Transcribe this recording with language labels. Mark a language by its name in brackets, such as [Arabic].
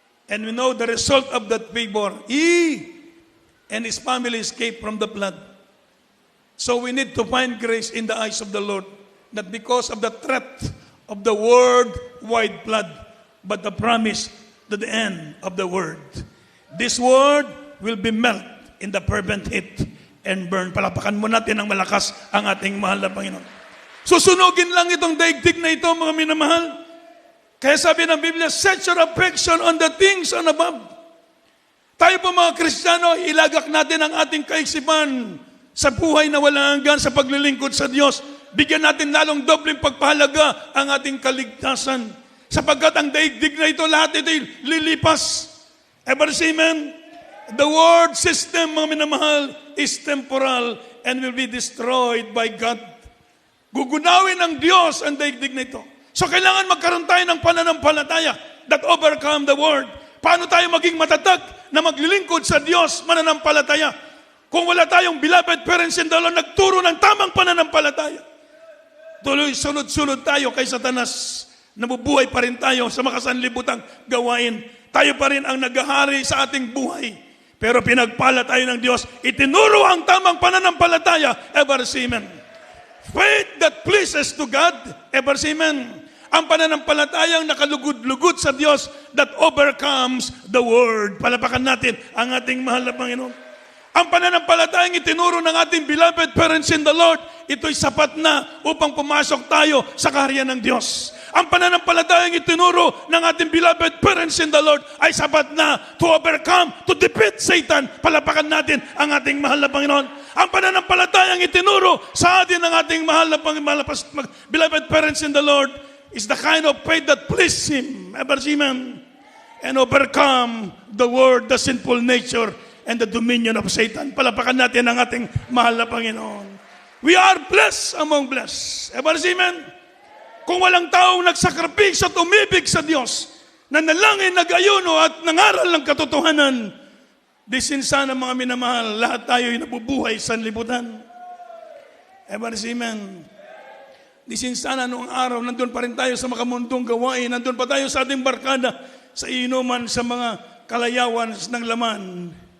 [English] And we know the result of that favor. He and his family escaped from the flood. So we need to find grace in the eyes of the Lord. Not because of the threat of the worldwide flood, but the promise to the end of the world. This word will be melt in the fervent heat and burn. [Filipino] Palapakan mo natin ng malakas ang ating mahal na Panginoon. Susunugin lang itong daigdig na ito, mga minamahal. Kaya sabi ng Biblia, [English] set your affection on the things on above. [Filipino] Tayo po mga Kristiyano, ilagak natin ang ating kaisipan sa buhay na wala hanggan, sa paglilingkod sa Diyos. Bigyan natin lalong dobleng pagpahalaga ang ating kaligtasan. Sapagkat ang daigdig na ito, lahat ito lilipas. Amen. [English] The world system, [Filipino] mga minamahal, [English] is temporal and will be destroyed by God. [Filipino] Gugunawin ng Diyos ang daigdig na ito. So kailangan magkaroon tayo ng pananampalataya [English] that overcome the world. [Filipino] Paano tayo maging matatag na maglilingkod sa Diyos mananampalataya? Kung wala tayong [English] beloved parents in the Lord, [Filipino] nagturo ng tamang pananampalataya. Tuloy, sunod-sunod tayo kay Satanas. Nabubuhay pa rin tayo sa makasanlibutang gawain. Tayo pa rin ang naghahari sa ating buhay. Pero pinagpala tayo ng Diyos. Itinuro ang tamang pananampalataya. Amen. [English] Faith that pleases to God. [Filipino] Amen. Ang pananampalatayang nakalugod-lugod sa Diyos [English] that overcomes the world. [Filipino] Palapakan natin ang ating mahal na Panginoon. Ang pananampalatayang itinuro ng ating [English] beloved parents in the Lord, [Filipino] ito'y sapat na upang pumasok tayo sa kaharian ng Diyos. Ang pananampalatayang itinuro ng ating beloved parents in the Lord ay sapat na [English] to overcome, to defeat Satan. [Filipino] Palapakan natin ang ating mahal na Panginoon. Ang pananampalatayang itinuro sa atin ng ating mahal na [English] beloved parents in the Lord is the kind of faith that pleases Him. Amen. And overcome the world, the sinful nature, and the dominion of Satan. [Filipino] Palapakan natin ang ating mahal na Panginoon. [English] We are blessed among blessed. Amen. [Filipino] Kung walang taong nagsakripisyo at umibig sa Diyos, nanalangin, nag-ayuno at nangaral ng katotohanan, di sinsana mga minamahal, lahat tayo'y nabubuhay sa libutan. Amen. Di sinsana noong araw, nandun pa rin tayo sa makamundong gawain, nandun pa tayo sa ating barkada, sa inuman, sa mga kalayawan ng laman.